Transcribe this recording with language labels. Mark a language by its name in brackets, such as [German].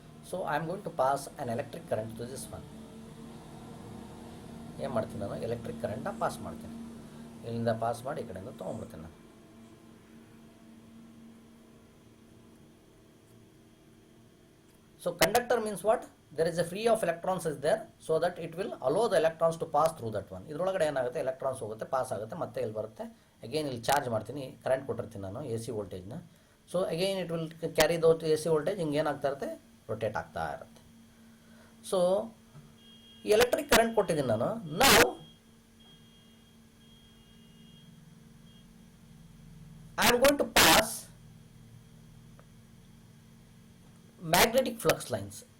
[English] So I am going to pass an electric current to this one. [Kannada] ಏನು ಮಾಡ್ತೀನಿ ನಾನು, electric ಕರೆಂಟ್ನ pass ಮಾಡ್ತೀನಿ. ಇಲ್ಲಿಂದ ಪಾಸ್ ಮಾಡಿ ಈ ಕಡೆಯಿಂದ ತೊಗೊಂಡ್ಬಿಡ್ತೀನಿ ನಾನು. [English] So conductor means what? There is a free of electrons is there, so that it will allow the electrons to pass through that one. [Kannada] ಇದರೊಳಗಡೆ ಏನಾಗುತ್ತೆ, ಎಲೆಕ್ಟ್ರಾನ್ಸ್ ಹೋಗುತ್ತೆ, ಪಾಸ್ ಆಗುತ್ತೆ, ಮತ್ತೆ ಇಲ್ಲಿ ಬರುತ್ತೆ. ಅಗೇನ್ ಇಲ್ಲಿ ಚಾರ್ಜ್ ಮಾಡ್ತೀನಿ, ಕರೆಂಟ್ ಕೊಟ್ಟಿರ್ತೀನಿ ನಾನು AC ವೋಲ್ಟೇಜ್ನ. [English] so again it will carry the AC voltage, [Kannada] ಹಿಂಗೆ ಏನಾಗ್ತಾ ಇರುತ್ತೆ, ರೊಟೇಟ್ ಆಗ್ತಾ ಇರುತ್ತೆ. [English] so [Kannada] ಈ ಎಲೆಕ್ಟ್ರಿಕ್ ಕರೆಂಟ್ ಕೊಟ್ಟಿದ್ದೀನಿ ನಾನು. [English] ನಾವು I am going to pass magnetic flux lines.